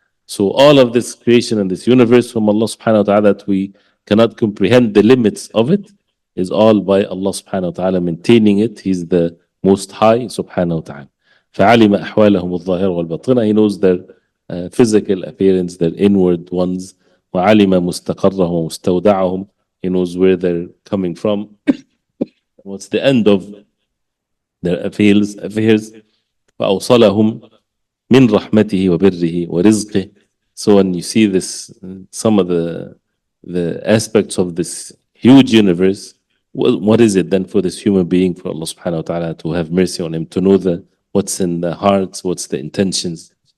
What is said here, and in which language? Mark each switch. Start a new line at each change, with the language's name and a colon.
English: So all of this creation and this universe from Allah subhanahu wa ta'ala that we cannot comprehend the limits of it is all by Allah subhanahu wa ta'ala maintaining it. He's the most high subhanahu wa ta'ala.
Arabic: فعلم أحوالهم الظاهرة والباطنة.
English: He knows their physical appearance, their inward ones.
Arabic: وعلم مستقرهم ومستودعهم.
English: He knows where they're coming from. What's the end of their affairs.
Arabic: فأوصلهم من رحمته وبره ورزقه.
English: So when you see this, some of the aspects of this huge universe, what is it then for this human being, for Allah subhanahu wa ta'ala to have mercy on him, to know what's in the hearts, what's the intentions.